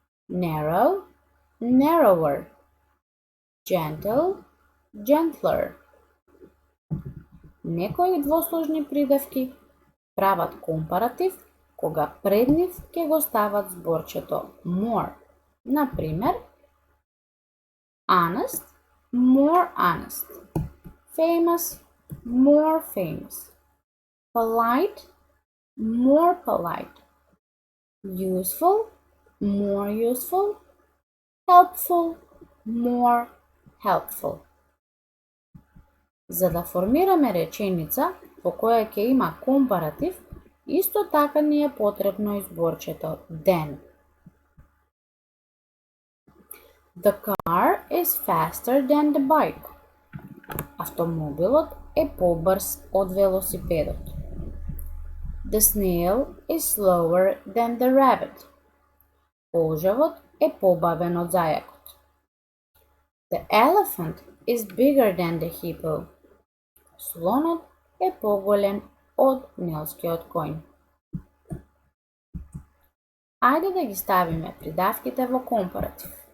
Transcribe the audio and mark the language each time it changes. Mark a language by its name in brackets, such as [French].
[English] Narrow, narrower. Gentle, gentler. [Macedonian] Некои двосложни придавки прават компаратив кога пред нив ќе го стават зборчето more. [English] Например, honest, more honest. Famous, more famous. Polite, more polite. Useful, more useful. Helpful, more helpful. За да формираме реченица во која ќе има компаратив, исто така ни е потребно изборчето than. The car is faster than the bike. [Macedonian] Автомобилот е побрз од велосипедот. [English] The snail is slower than the rabbit. [Macedonian] Полжавот е побавен од зајакот. [English] The elephant is bigger than the hippo. [Macedonian] Слонот е поголем од нилскиот коњ. Ајде да ги ставиме придавките во компаратив.